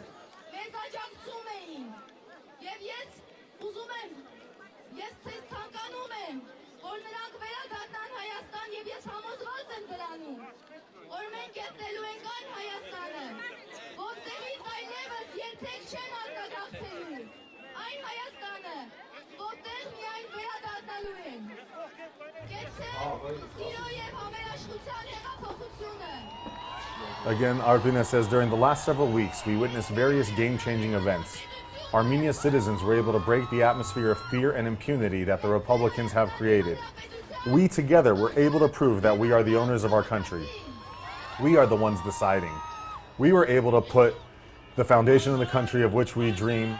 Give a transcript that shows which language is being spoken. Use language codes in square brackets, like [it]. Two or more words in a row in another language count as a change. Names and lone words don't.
[hy] մեզ աջակցում էին։ Եվ ես ուզում եմ, ես ձեզ ցանկանում եմ, որ նրանք վերադառնան Հայաստան, եւ ես համոզված եմ դրանում, որ մենք գտնելու ենք այն Հայաստանը, որտեղից այլևս երբեք չեն արտագաղթելու, այն Հայաստանը, որտեղ միայն վերադառնալու են։ Կեցե սիրո և համերաշխության հեղափոխությունը։ [en] Again, Arpina says, during the last several weeks, we witnessed various game-changing events. Armenia's citizens were able to break the atmosphere of fear and impunity that the Republicans have created. We together were able to prove that we are the owners of our country. We are the ones deciding. We were able to put the foundation of the country of which we dream.